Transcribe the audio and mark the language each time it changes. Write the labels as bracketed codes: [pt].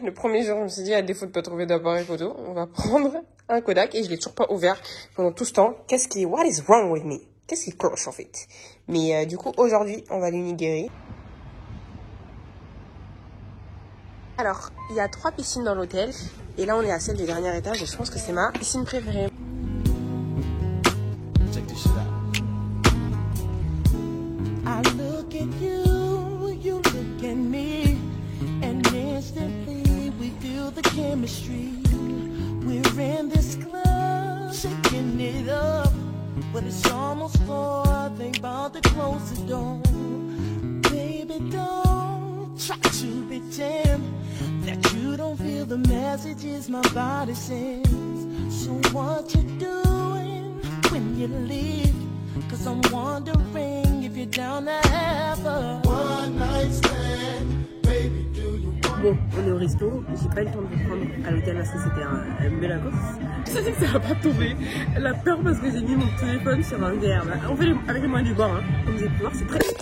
[fr] Le premier jour, je me suis dit, à défaut de pas trouver d'appareil photo, on va prendre un Kodak et je l'ai toujours pas ouvert pendant tout ce temps. [en] What is wrong with me? [fr] Qu'est-ce qui cloche en fait? Mais du coup, aujourd'hui, on va l'uniguérer. Alors, il y a 3 piscines dans l'hôtel. Et là, on est à celle du dernier étage. Et je pense que c'est ma piscine préférée. [en] Check this shit out. I look at you, you look at me, and instantly we feel the chemistry. We're in this club, shaking it up, but it's almost 4. Think about the close the door. Baby, don't try to pretend that you don't feel the messages my body sends. So what you doing when you leave? Cause I'm wondering if you're down to have a one night stand. Baby, do you want... [fr] Bon, on est au resto. J'ai pas eu le temps de vous prendre à l'hôtel parce que c'était un bel accord. Je sais que ça va pas tomber. Elle a peur parce que j'ai mis mon téléphone sur un verre. On fait avec les moyens du bord, hein. Comme vous avez pu voir, c'est très...